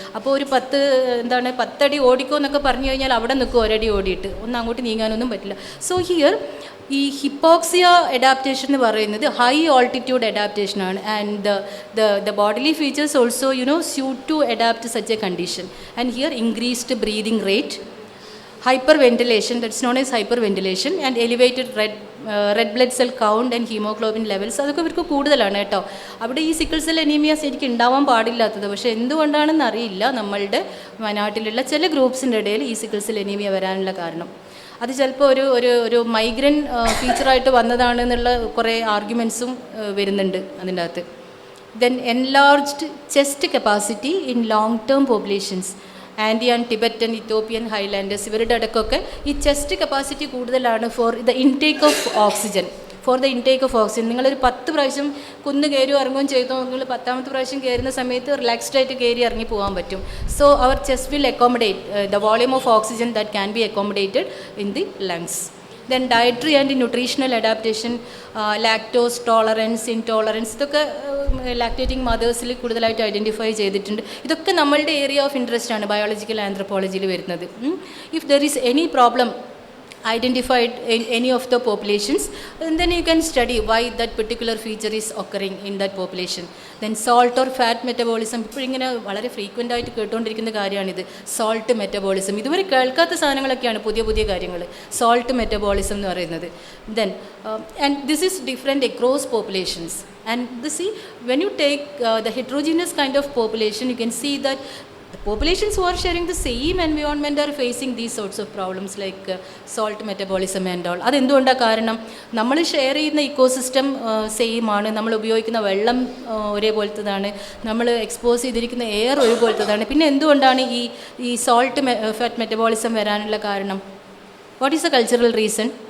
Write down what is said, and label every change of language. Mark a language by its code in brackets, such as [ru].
[ml] അപ്പോൾ ഒരു 10 അടി ഓടിക്കോ എന്നൊക്കെ പറഞ്ഞു കഴിഞ്ഞാൽ അവിടെ നിൽക്കും, ഒരടി ഓടിയിട്ട് ഒന്ന് അങ്ങോട്ട് നീങ്ങാനൊന്നും പറ്റില്ല. സോ ഹിയർ ഈ ഹിപ്പോക്സിയ അഡാപ്റ്റേഷൻ എന്ന് പറയുന്നത് ഹൈ ഓൾട്ടിറ്റ്യൂഡ് അഡാപ്റ്റേഷൻ ആണ്. [en] And the bodily features also suit to adapt such a condition. And here increased breathing rate, hyperventilation, that's known as hyperventilation, and elevated red blood cell count and hemoglobin levels. [ml] അതൊക്കെ ഇവർക്ക് കൂടുതലാണ് കേട്ടോ. അവിടെ ഈ sickle cell anaemia ശരിക്കും ഉണ്ടാവാൻ പാടില്ലാത്തത്, പക്ഷേ എന്തുകൊണ്ടാണെന്ന് അറിയില്ല നമ്മളുടെ വയനാട്ടിലുള്ള ചില ഗ്രൂപ്പ്സിൻ്റെ ഇടയിൽ ഈ സിക്കിൾ സെൽ അനീമിയ വരാനുള്ള കാരണം. അത് ചിലപ്പോൾ ഒരു മൈഗ്രൻ ഫീച്ചറായിട്ട് വന്നതാണെന്നുള്ള കുറേ ആർഗ്യുമെൻസും വരുന്നുണ്ട് അതിൻ്റെ അകത്ത്. [en] then enlarged chest capacity in long term populations, Andean, Tibetan, Ethiopian highlanders, [ml] ഇവരുടെ ഇടയ്ക്കൊക്കെ ഈ ചെസ്റ്റ് കപ്പാസിറ്റി കൂടുതലാണ് [en] For the intake of oxygen. [ml] നിങ്ങളൊരു 10 പ്രാവശ്യം കുന്ന് കയറി ഇറങ്ങുകയും ചെയ്തോ, നിങ്ങൾ 10ാമത്തെ പ്രാവശ്യം കയറുന്ന സമയത്ത് റിലാക്സ്ഡ് ആയിട്ട് കയറി ഇറങ്ങി പോകാൻ പറ്റും. [en] So അവർ chest will accommodate the volume of oxygen that can be accommodated in the lungs. Then dietary and nutritional adaptation, lactose tolerance, intolerance, [ml] ഇതൊക്കെ ലാക്ടേറ്റിംഗ് മദേഴ്സിൽ കൂടുതലായിട്ട് ഐഡൻറ്റിഫൈ ചെയ്തിട്ടുണ്ട്. ഇതൊക്കെ നമ്മളുടെ ഏരിയ ഓഫ് ഇൻട്രസ്റ്റ് ആണ് ബയോളജിക്കൽ ആന്ത്രപ്പോളജിയിൽ വരുന്നത്. [en] If there is any problem identified in any of the populations, and then you can study why that particular feature is occurring in that population. Then salt or fat metabolism, [ml] ഇപ്പോൾ ഇങ്ങനെ വളരെ frequent ആയിട്ട് കേട്ടുകൊണ്ടിരിക്കുന്ന കാര്യമാണിത്, salt metabolism. ഇതുവരെ കേൾക്കാത്ത സാധനങ്ങളൊക്കെയാണ് പുതിയ കാര്യങ്ങൾ, സോൾട്ട് മെറ്റബോളിസം എന്ന് പറയുന്നത്. [en] Then and this is different across populations. And see, when you take the heterogeneous kind of population, you can see that the populations who are sharing the same environment are facing these sorts of problems like salt metabolism and all. [ml] അതെന്തുകൊണ്ടാണ് കാരണം? നമ്മൾ share ചെയ്യുന്ന ecosystem same ആണ്, നമ്മൾ ഉപയോഗിക്കുന്ന വെള്ളം ഒരേപോലത്തതാണ്, നമ്മൾ expose ചെയ്തിരിക്കുന്ന എയർ ഒരുപോലത്തതാണ്. പിന്നെ എന്തുകൊണ്ടാണ് ഈ സോൾട്ട് ഫാറ്റ് മെറ്റബോളിസം വരാനുള്ള കാരണം? [en] What is the cultural reason?